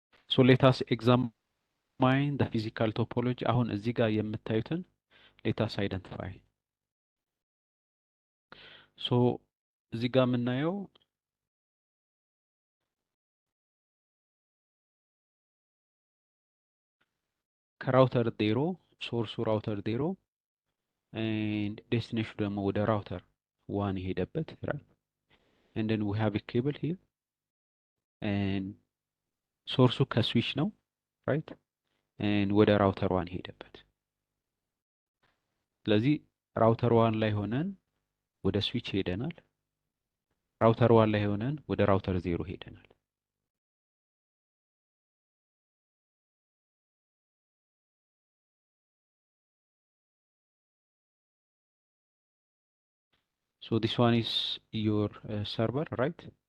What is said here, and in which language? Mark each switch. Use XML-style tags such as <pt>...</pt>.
<en>so let us examine the physical topology።</en> <am>አሁን እዚህ ጋር የምታዩትን let us identify። so እዚህ ጋር የምናየው ከራውተር ዜሮ ሶርሱ ራውተር ዜሮ and destination ደግሞ ወደ ራውተር ዋን የሄደበት</am> <en>right? and then we have a cable here and ሶርሱ ከስዊች ነው right?</en> <am>and ወደ ራውተር ዋን ሄደበት። ስለዚህ ራውተር ዋን ላይ ሆነን ወደ ስዊች ሄደናል። ራውተር ዋን ላይ ሆነን ወደ ራውተር ዜሮ ሄደናል።</am> <en>so this one is your server, right?</en>